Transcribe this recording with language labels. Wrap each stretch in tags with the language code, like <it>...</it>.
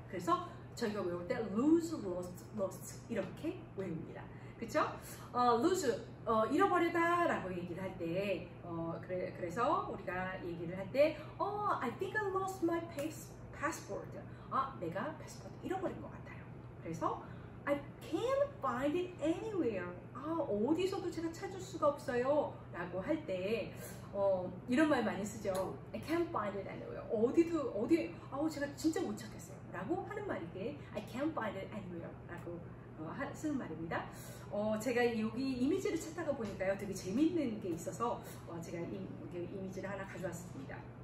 <ko>그래서 저희가 외울 때</ko> <en>lose, lost</en> <ko>이렇게 외웁니다. 그쵸? lose, 잃어버리다 라고 얘기를 할 때 그래서 우리가 얘기를 할 때</ko> <en>I think I lost my passport.</en> <ko>내가 패스포트 잃어버린 것 같아요. 그래서</ko> <en>I can't find it anywhere.</en> <ko>어디서도 제가 찾을 수가 없어요 라고 할 때 이런 말 많이 쓰죠.</ko> <en>I can't find it anywhere.</en> <ko>제가 진짜 못 찾겠어요 라고 하는 말이게</ko> <en>I can't find it anywhere</en> <ko>라고 쓰는 말입니다. 제가 여기 이미지를 찾다가 보니까요, 되게 재밌는 게 있어서 제가 이미지를 하나 가져왔습니다.</ko>